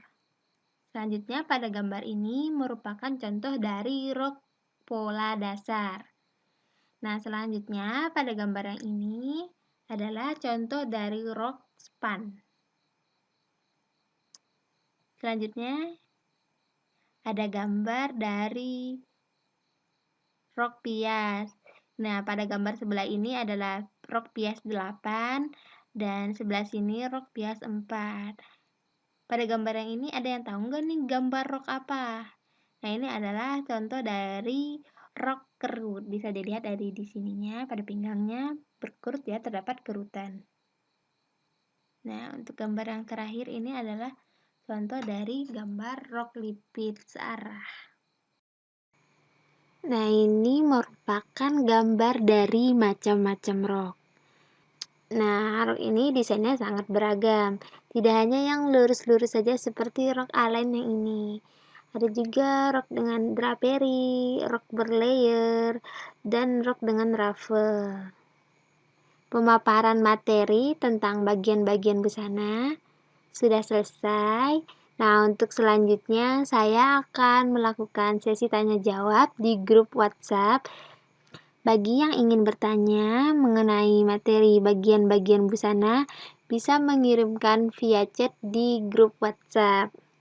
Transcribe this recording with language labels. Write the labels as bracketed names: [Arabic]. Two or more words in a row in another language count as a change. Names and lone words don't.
[Indonesian] Selanjutnya pada gambar ini merupakan contoh dari rok pola dasar. Nah, selanjutnya pada gambar yang ini adalah contoh dari rok span. Selanjutnya ada gambar dari rok pias. Nah, pada gambar sebelah ini adalah rok pias 8 dan sebelah sini rok pias 4. Pada gambar yang ini ada yang tahu nggak nih gambar rok apa? Nah, ini adalah contoh dari rok kerut. Bisa dilihat dari di sininya, pada pinggangnya berkerut ya, terdapat kerutan. Nah, untuk gambar yang terakhir ini adalah contoh dari gambar rok lipit searah. Nah, ini merupakan gambar dari macam-macam rok. Nah, rok ini desainnya sangat beragam. Tidak hanya yang lurus-lurus saja seperti rok A-line yang ini. Ada juga rok dengan draperi, rok berlayer, dan rok dengan ruffle. Pemaparan materi tentang bagian-bagian busana sudah selesai. Nah, untuk selanjutnya saya akan melakukan sesi tanya jawab di grup WhatsApp. Bagi yang ingin bertanya mengenai materi bagian-bagian busana, bisa mengirimkan via chat di grup WhatsApp.